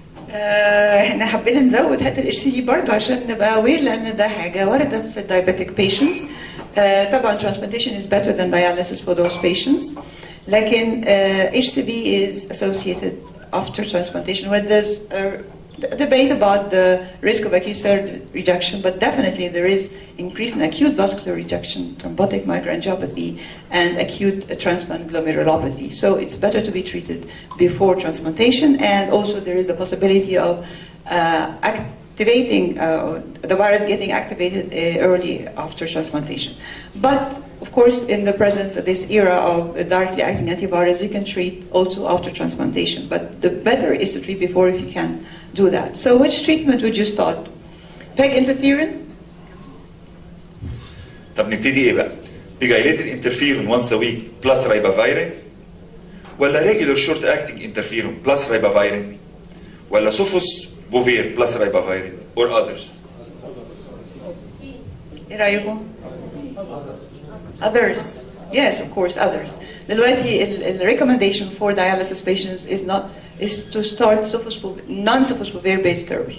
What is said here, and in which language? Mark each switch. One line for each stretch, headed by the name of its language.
Arabic: احنا حبينا نزود هات الاتش دي برضه عشان نبقى aware، لان ده حاجه وارده في
English: diabetic patients.
Arabic: طبعا
English: transplantation is better than dialysis for those patients.
Arabic: لكن
English: HCV is associated after transplantation, where there's a debate about the risk of acute cell rejection, but definitely there is increase in acute vascular rejection, thrombotic microangiopathy, and acute transplant glomerulopathy. So it's better to be treated before transplantation, and also there is a possibility of activating the virus getting activated early after transplantation. But of course, in the presence of this era of directly acting antivirals, you can treat also after transplantation. But the better is to treat before if you can do that. So which treatment would you start? PEG interferon?
Arabic: طب نبتدي ايه بقى؟
English: Pegylated interferon once a week plus ribavirin ولا regular short acting interferon plus ribavirin ولا sofosbuvir plus ribavirin or others?
Arabic: ايه رايكم؟
English: Others. Yes, of course, others.
Arabic: دلوقتي
English: the recommendation for dialysis patients is to start non-sofosbuvir based therapy.